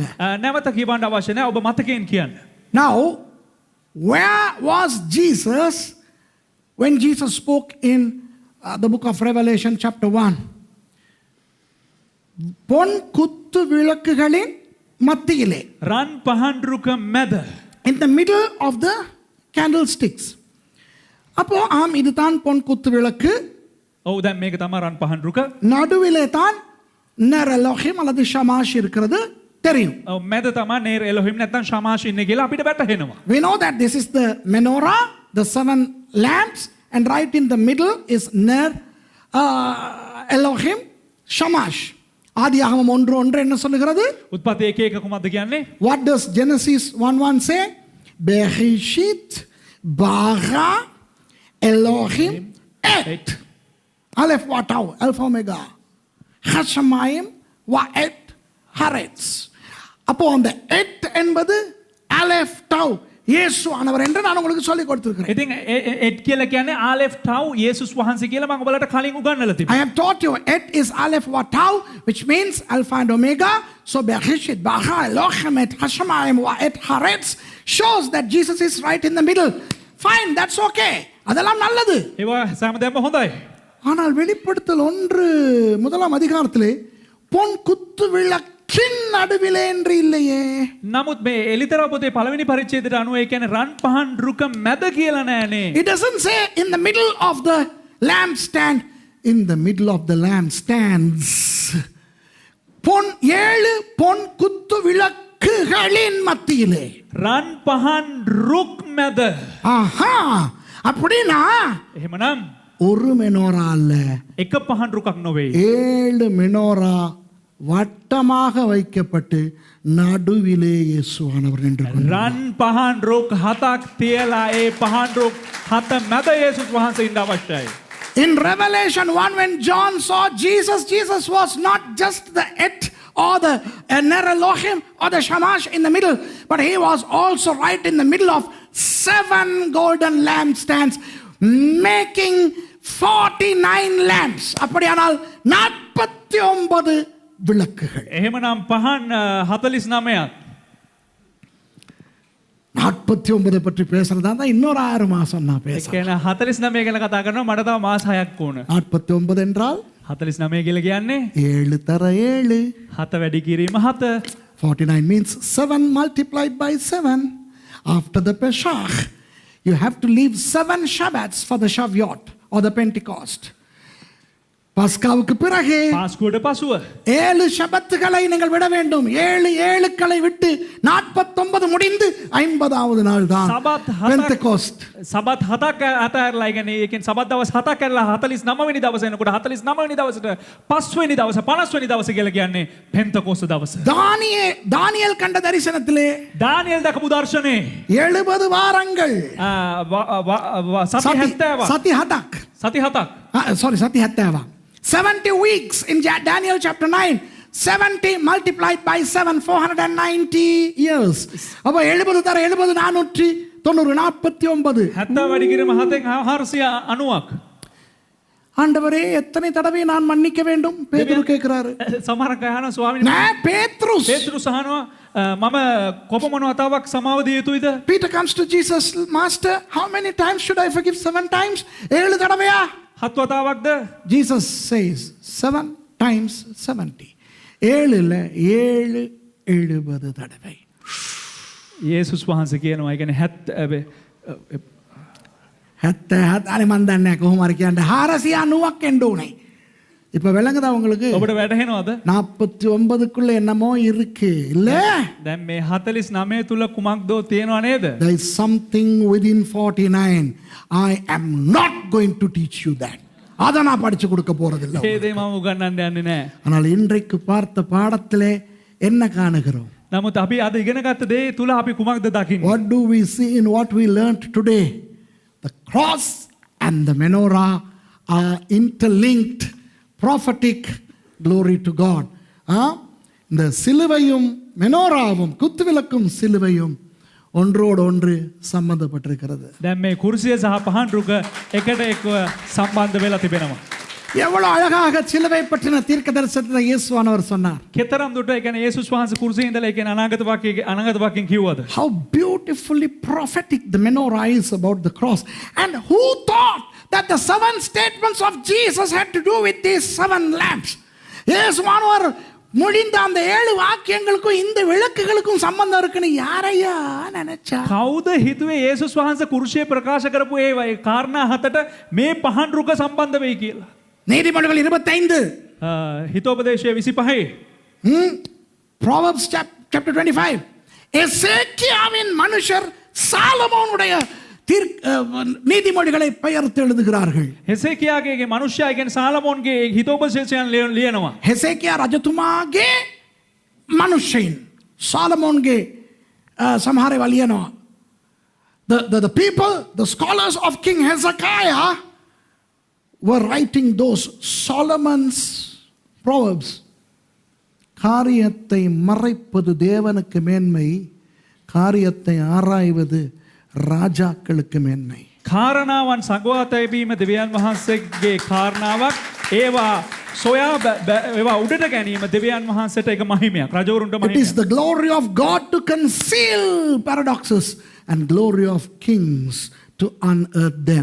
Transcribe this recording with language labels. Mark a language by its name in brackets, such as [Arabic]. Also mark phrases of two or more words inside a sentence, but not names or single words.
[Sinhala] නැවත කියවන්න අවශ්‍ය නැහැ. ඔබ මතකයෙන් කියන්න. [English] Now, where was Jesus when Jesus spoke in the book of Revelation chapter 1? [Tamil] பொன் குத்து விளக்குகளின் மத்தியிலே, [Sinhala] රන් පහන් රුක මැද, [English] in the middle of the candlesticks. [Tamil] அப்போ ஆம், இதுதான் பொன் குத்து விளக்கு. [Sinhala] ඔව් දැන් මේක තමයි රන් පහන් රුක. [Tamil] நடுவிலே தான் னர் எலோஹிம் அல்லது ஷமாஷ் இருக்கிறது தெரியும். [Sinhala] ඔව් මැද තමයි නේර් එලොහිම් නැත්නම් ශමාෂ් ඉන්නේ කියලා අපිට වැටහෙනවා. [English] We know that this is the menorah, the 7 lamps, and right in the middle is [Hebrew] נר אלהים שמש. [Tamil] ஆதியாகமம் 1:1 என்ன சொல்லுகிறது? [Sinhala] උත්පත්ති 1:1 කුමක්ද කියන්නේ? [English] What does Genesis 1:1 say? [Hebrew] בראשית ברא אלהים את אלף ותו אלפא אומגה השמים ואת הארץ. [Tamil] அப்போ அந்த et என்பது Aleph Tau இயேசு ஆனவர் என்று நான் உங்களுக்கு சொல்லி கொடுத்திருக்கிறேன். [Sinhala] ඉතින් එට් කියලා කියන්නේ ආලෙෆ් ටව් යේසුස් වහන්සේ කියලා මම ඔයාලට කලින් උගන්වලා තිබුණා. [English] I have taught you et is Aleph Watau, which means Alpha and Omega. So [Hebrew] בראשית ברא אלהים את השמים ואת הארץ [English] shows that Jesus is right in the middle. Fine, that's okay. [Tamil] அதெல்லாம் நல்லது. [Sinhala] ඒවා සෑමදේම හොඳයි. [Tamil] ஆனால் வெளிப்படுத்தல் 1 அதிகாரத்திலே பொன் குத்து விளக்கின் நடுவிலே என்று இல்லையே. [Sinhala] නමුත් මේ එලිතරව පොතේ පළවෙනි පරිච්ඡේදයට අනුව ඒ කියන්නේ රන් පහන් රුක මැද කියලා නෑනේ. [English] It doesn't say in the middle of the lampstand. In the middle of the lampstands, [Tamil] ஏழு பொன் குத்து விளக்குகளின் மத்தியிலே. [Sinhala] රන් පහන් රුක් මැද. [Tamil] ஆஹா, அப்படின்னா [Sinhala] එහෙමනම් [Tamil] ஒரு மெனோரா அல்ல, [Sinhala] එක පහන් රුකක් නොවේ. [Tamil] 7 மெனோரா வட்டமாக வைக்கப்பட்டு நடுவிலே இயேசுவானவர் நின்று கொண்டார். [Sinhala] රන් පහන් රුක් හතක් තියලා ඒ පහන් රුක් හත මැද යේසුස් වහන්සේ ඉන්න අවශ්‍යයි. [English] In Revelation 1, when John saw Jesus, Jesus was not just the Et or the Ner Elohim or the Shamash in the middle, but he was also right in the middle of 7 golden lampstands, making 49 lamps. [Tamil] அப்படியானால் 49 விளக்குகள். [Sinhala] එහෙමනම් පහන් 49ක්. [Tamil] 49 பற்றி பேசுறதா தான் இன்னொரு 6 மாசம் நான் [Sinhala] ඒ [Tamil] பேசுறேன். [Sinhala] කියන්නේ 49 ගැන කතා කරනවා මට තව මාස 6ක් ඕන. [Tamil] 49 என்றால் [Sinhala] 49 කියලා කියන්නේ [Tamil] 7 தர 7. [Sinhala] 7 වැඩි කිරීම 7. [English] 49 means 7 multiplied by 7. After the Pesach, you have to leave 7 Shabbats for the Shavuot or the Pentecost. [Tamil] பஸ்காவுக்கு பிறகு [Sinhala] පාස්කුවට පසුව [Tamil] 7 ஷபத்துகளை நீங்கள் விட வேண்டும். 7 ஏழுக்களை விட்டு 49 முடிந்து 50வது நாள் தான் [Sinhala] සබත් [Tamil] பெந்தெகோஸ்ட். [Sinhala] සබත් 7ක් අතහැරලා ඒ කියන්නේ ඒකෙන් සබත් දවස් 7ක් කරලා 49 වෙනි දවසේ එනකොට 49 වෙනි දවසට 5 වෙනි දවස 50 වෙනි දවස කියලා කියන්නේ පෙන්තකොස්ත දවස. [Tamil] தானியேல் கண்ட தரிசனத்திலே [Sinhala] දානියෙල් දකපු දර්ශනේ [Tamil] 70 வாரங்கள் [Sinhala] සති 70ක්. සති 7ක්. සති 7ක්. [English] Sorry, [Sinhala] සති 70ක්. [English] 70 weeks in Daniel chapter 9. 70 multiplied by 7, 490 years. [Tamil] அப்ப 70 தர 70 490 49. [Sinhala] 70 වැඩි කිරීම 7න් 490ක්. [Tamil] ஆண்டவரே எத்தனை தடவை நான் மன்னிக்க வேண்டும்? பேதுரு கேக்குறாரு. [Sinhala] සමහරක් අහනවා ස්වාමීනි [Tamil] பேத்ருஸ். [Sinhala] පේතෘස් අහනවා මම කොපමණ වතාවක් සමාව දිය යුතුයිද? [English] Peter comes to Jesus, Master, how many times should I forgive? 7 times? 7 தடவையா? [Sinhala] 7 වතාවක්ද? [English] Jesus says 7 times 70. [Tamil] 7 இல்ல 7 70 தடவை. [Sinhala] යේසුස් වහන්සේ කියනවා ඒ කියන්නේ 70 අනේ මන් දන්නේ නැහැ කොහොම හරි කියන්නේ 490ක් එන්න උනේ. [Tamil] இப்ப விளங்குதா உங்களுக்கு? [Sinhala] ඔබට වැටහෙනවද? [Tamil] 49க்குள்ள என்னமோ இருக்கு இல்ல? [Sinhala] දැන් මේ 49 තුල කුමක්දෝ තියෙනව නේද? [English] There is something within 49. I am not going to teach you that. [Tamil] அத நான் படிச்சு கொடுக்க போறதில்ல. [Sinhala] ඒ දේ මම උගන්වන්න යන්නේ නැහැ. [Tamil] ஆனால் இன்றைக்கு பார்த்த பாடத்திலே என்ன காணுகிறோம்? [Sinhala] නමුත් අපි අද ඉගෙන ගත්ත දේ තුල අපි කුමක්ද දකින්නේ? [English] What do we see in what we learned today? The cross and the menorah are interlinked, prophetic. Glory to God. [Tamil] இந்த சிலுவையும் மெனோராவும் குத்துவிளக்கும் சிலுவையும் ஒன்றோடு ஒன்று சம்பந்தப்பட்டிருக்கிறது. [Sinhala] දැන් මේ කුර්සිය සහ පහන් රුක එකට එක්ව සම්බන්ධ වෙලා තිබෙනවා. [Tamil] எவ்வளவு அழகாக சிலுவை பற்றின தீர்க்க தரிசனத்தை இயேசுவானவர் சொன்னார். [Sinhala] කෙතරම් දුරට ඒ කියන්නේ යේසුස් වහන්සේ කුර්සියේ ඉඳලා ඒ කියන්නේ අනාගත වාක්‍යයෙන් කිව්වද? [English] How beautifully prophetic the menorah is about the cross. And who thought that the 7 statements of Jesus had to do with these 7 lamps? [Tamil] இயேசுவானவர் முடிந்த அந்த 7 வாக்கியங்களுக்கும் இந்த விளக்குகளுக்கும் சம்பந்தம் இருக்குன்னு யாரையா நினைச்சா? [Sinhala] කවුද හිතුවේ යේසුස් වහන්සේ කුර්සියේ ප්‍රකාශ කරපු ඒ කාරණා 7ට මේ පහන් රුක සම්බන්ධ වෙයි කියලා? [Tamil] நீதிமொழிகள் 25. [Sinhala] හිතෝපදේශය 25. [English] Proverbs chapter 25. [Tamil] எசேக்கியாவின் மனுஷர் சாலமோனுடைய நீதிமொழிகளை பெயர்த்து எழுதுகிறார்கள். [Sinhala] හෙසේකියාගේ මනුෂ්‍යයා කියන්නේ සාලමෝන්ගේ හිතෝපදේශයන් ලියනවා. හෙසේකියා රජතුමාගේ මනුෂ්‍යයින් සාලමෝන්ගේ සමහරව ලියනවා. [English] The people, the scholars of King Hezekiah were writing those Solomon's proverbs. [Tamil] காரியத்தை மறைப்பது தேவனுக்கு மேன்மை, காரியத்தை ஆராய்வது ராஜாக்களுக்கு மேன்மை. [Sinhala] කාරණාවන් සංගවා තැබීම දෙවියන් වහන්සේගේ කාරණාවක්. ඒවා සොයා ඒවා උඩට ගැනීම දෙවියන් වහන්සේට එක මහිමයක්. රජවරුන්ට [English] It is the glory of God to conceal paradoxes and glory of kings to unearth them.